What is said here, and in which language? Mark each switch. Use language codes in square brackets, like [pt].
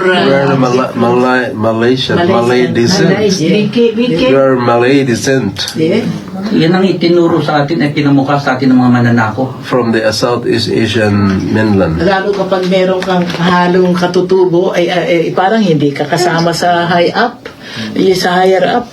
[en] We're Malaysian, Malay descent. We're Malay descent Yeah. [tl] Yan ang itinuro sa atin ay pinamukha sa atin ng mga mananako. [en] from the Southeast Asian mainland. [tl] Lalo kapag meron kang halong katutubo, ay parang hindi ka kasama sa [en] high up, [tl] sa [en] higher up.